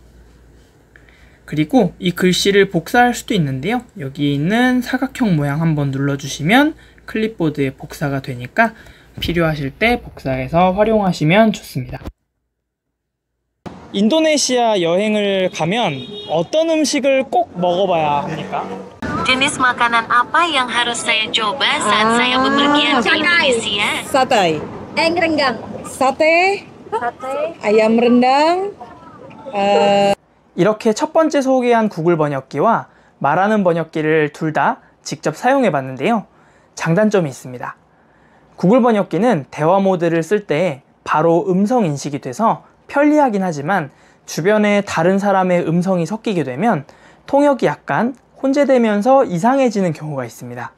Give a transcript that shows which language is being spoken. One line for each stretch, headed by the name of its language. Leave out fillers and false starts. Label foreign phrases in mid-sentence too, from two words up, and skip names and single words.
Korean: 그리고 이 글씨를 복사할 수도 있는데요. 여기 있는 사각형 모양 한번 눌러주시면 클립보드에 복사가 되니까 필요하실 때 복사해서 활용하시면 좋습니다. 인도네시아 여행을 가면 어떤 음식을 꼭 먹어봐야 합니까?
Indonesian: Jenis makanan apa yang harus saya coba saat saya bepergian ke Indonesia? Satay. Renggang. Sate. ayam rendang.
Korean: 이렇게 첫 번째 소개한 구글 번역기와 말하는 번역기를 둘 다 직접 사용해 봤는데요. 장단점이 있습니다. 구글 번역기는 대화 모드를 쓸 때 바로 음성 인식이 돼서 편리하긴 하지만, 주변에 다른 사람의 음성이 섞이게 되면 통역이 약간 혼재되면서 이상해지는 경우가 있습니다.